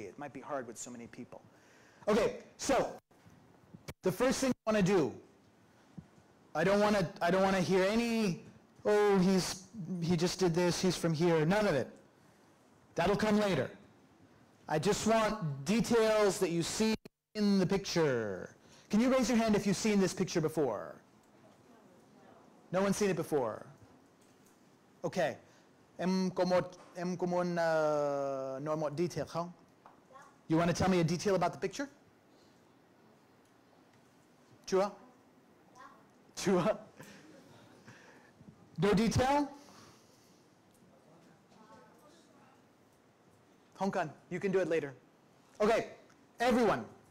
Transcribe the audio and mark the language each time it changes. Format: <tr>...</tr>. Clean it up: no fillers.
<en>It might be hard with so many people. Okay, so the first thing I want to do, I don't want to hear any, oh, he just did this, he's from here, none of it. That'll come later. I just want details that you see in the picture. Can you raise your hand if you've seen this picture before? No one's seen it before. Okay.</en> <vi>Em có muốn nói một detail không?</vi> <en>You want to tell me a detail about the picture?</en> <vi>Chưa? Chưa?</vi> <en>No detail?</en> <vi>Không cần.</vi> <en>You can do it later. Okay, everyone.</en>